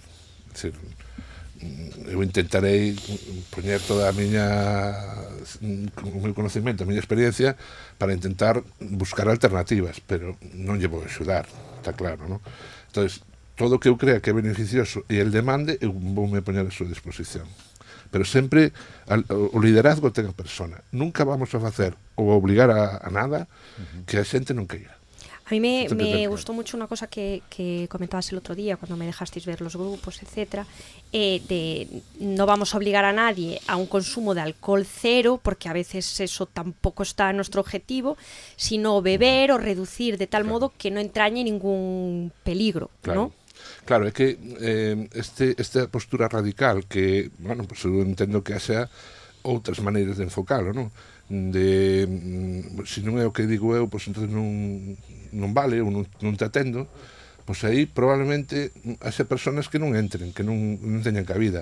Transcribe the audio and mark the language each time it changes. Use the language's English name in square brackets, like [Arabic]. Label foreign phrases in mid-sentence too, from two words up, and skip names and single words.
[Galician] É dicir, eu intentarei poñer toda a o meu conocimento, a miña experiencia para intentar buscar alternativas, pero non lle vou axudar, está claro, non? Entón, todo o que eu crea que é beneficioso e el demande, eu vou me poñer a súa disposición. Pero sempre o liderazgo ten a persona. Nunca vamos a facer ou a obligar a nada que a xente non queira. [Spanish] A mí me claro. gustó mucho una cosa que comentabas el otro día cuando me dejasteis ver los grupos, etcétera, de no vamos a obligar a nadie a un consumo de alcohol cero, porque a veces eso tampoco está en nuestro objetivo, sino beber o reducir de tal modo que no entrañe ningún peligro, Claro. ¿no? [Galician] Claro, é que esta postura radical que, bueno, pues eu entendo que haxa outras maneiras de enfocalo, non? Se non é o que digo eu, pois entón non vale ou non te atendo, pois aí probablemente haxa personas que non entren, que non teñan cabida.